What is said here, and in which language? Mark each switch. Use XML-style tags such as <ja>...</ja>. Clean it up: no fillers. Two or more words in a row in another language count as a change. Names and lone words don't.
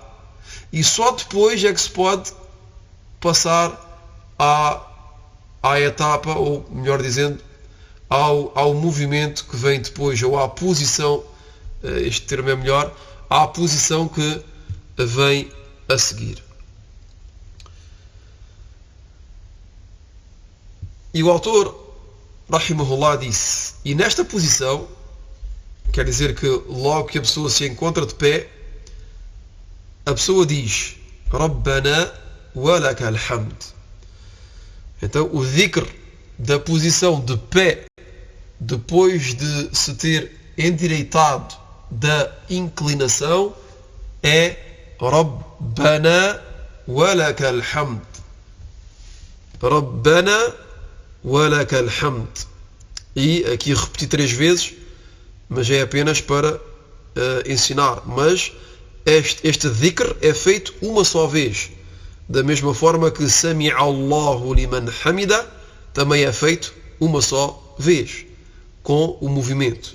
<pt>E só depois é que se pode passar à etapa, ou melhor dizendo, ao movimento que vem depois, ou à posição, este termo é melhor, à posição que vem a seguir. E o autor, rahimahullah, disse, e nesta posição, quer dizer que logo que a pessoa se encontra de pé, a pessoa diz,</pt> <ar>ربنا ولك الحمد.</ar> <pt>Então o dhikr da posição de pé, depois de se ter endireitado da inclinação, é</pt> <ar>ربنا ولك الحمد. ربنا ولك الحمد.</ar> <pt>E aqui repeti 3 vezes, mas é apenas para ensinar. Mas este dhikr é feito uma só vez. Da mesma forma que</pt> <ar>سمع الله لمن حمده</ar> <pt>também é feito uma só vez, com o movimento.</pt>